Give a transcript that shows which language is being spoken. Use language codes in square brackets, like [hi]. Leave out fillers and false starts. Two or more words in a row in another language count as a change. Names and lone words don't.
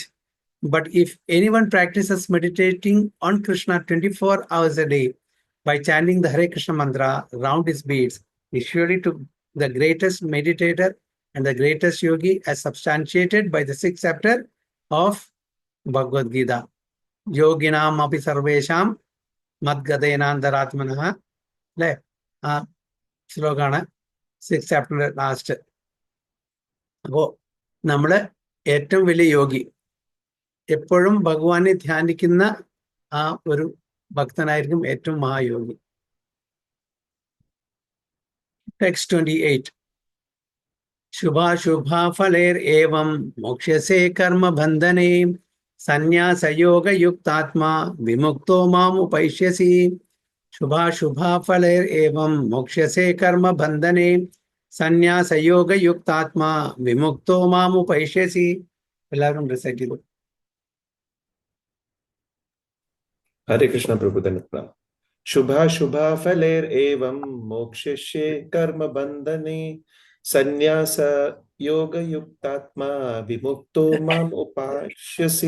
[en] But if anyone practices meditating on Krishna 24 hours a day by chanting the Hare Krishna mantra round his beads, is surely to the greatest meditator and the greatest yogi, as substantiated by the 6th chapter of Bhagavad Gita. [sa] योगिनाम् अपि सर्वेषाम् मद्गतेनान्तरात्मना. [ml] അല്ലേ? ആ ശ്ലോകാണ് 6th chapter ലാസ്റ്റ്. അപ്പോ നമ്മള് ഏറ്റവും വലിയ യോഗി, എപ്പോഴും ഭഗവാനെ ധ്യാനിക്കുന്ന ആ ഒരു ഭക്തനായിരിക്കും ഏറ്റവും മഹായോഗി. ടെക്സ്റ്റ് 28. [sa] ശുഭാശുഭാ ഫലേർ ഏവം മോക്ഷ്യസേ കർമ്മ ബന്ധനേ സന്യാസയോഗയുക്താത്മാ വിമുക്തോ മാം ഉപൈഷ്യസി. ശുഭാശുഭാ ഫലേർ ഏവം മോക്ഷ്യസേ കർമ്മ ബന്ധനേ സന്യാസയോഗയുക്താത്മാ വിമുക്തോ മാം ഉപൈഷ്യസി. [ml] എല്ലാവരും റിസൈറ്റ് ചെയ്തു. [sa] हरे कृष्ण प्रभु धनप्रम. शुभाशुभफलैः एवम् मोक्ष्यसे कर्मबन्धनैः संन्यासयोगयुक्तात्मा विमुक्तः माम् उपैष्यसि.